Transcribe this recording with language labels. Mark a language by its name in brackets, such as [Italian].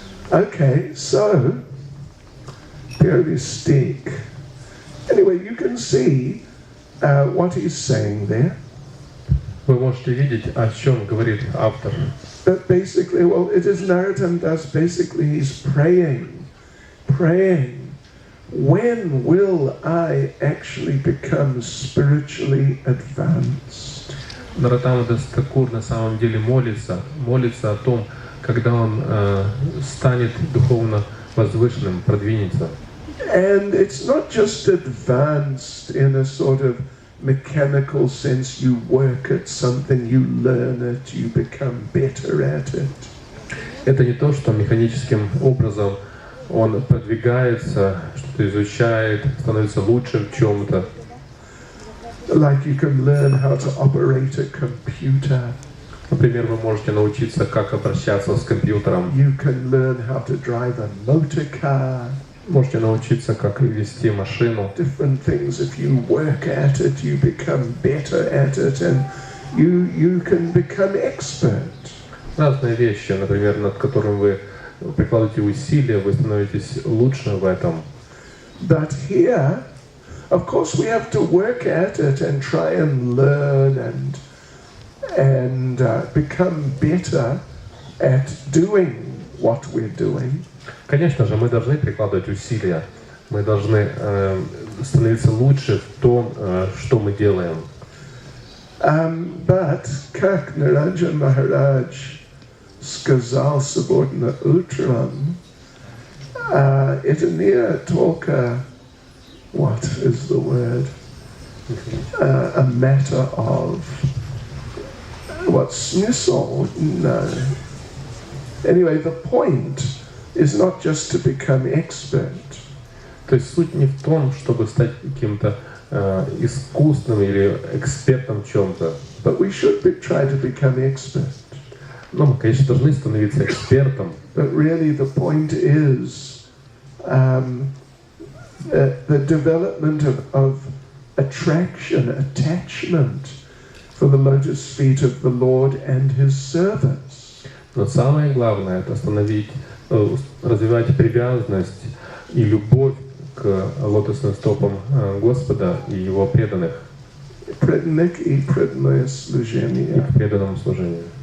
[English] Okay, so, [Russian] первый стих. [English] Anyway, you can see what he's saying there. [Russian] Вы можете видеть, о чем говорит автор. [English] But basically, well, it is Narottam Das. Basically, he's praying. When will I actually become spiritually advanced? [Russian] Нароттама Дас Такур на самом деле молится о том, когда он станет духовно возвышенным, продвинется. [English] And it's not just advanced in a sort of mechanical sense. You work at something, you learn it, you become better at it. [Russian] Это не то, что механическим образом он продвигается, что-то изучает, становится лучше в чем-то. [English] Like you can learn how to operate a computer. [Russian] Например, вы можете научиться, как обращаться с компьютером. [English] You can learn how to drive a motor car. [Russian] Можете научиться, как вести машину. [English] Different things. If you work at it, you become better at it, and you can become expert. [Russian] Разные вещи, например, над которыми вы прикладываете усилия, вы становитесь лучше в этом. [English] But here, of course we have to work at it and try and learn and become better at doing what we're doing. [Russian] Конечно же, мы должны прикладывать усилия, мы должны становиться лучше в том, что мы делаем. [English] But, [Russian] как Niranjan Maharaj сказал сегодня утром, это не только, [English] what is the word, a matter of, what, [Russian] смысл? [English] No. Anyway, the point is not just to become expert. [Russian] То есть суть не в том, чтобы стать каким-то искусным или экспертом в чем-то. [English] But we should try to become expert. [Russian] Но мы, конечно, должны становиться экспертом. [English] But really the point is the development of attraction, attachment for the lotus feet of the Lord and His service. [Russian] Но самое главное — это развивать привязанность и любовь к лотосным стопам Господа и Его преданных. Преданных и преданное служение. И к преданному служению.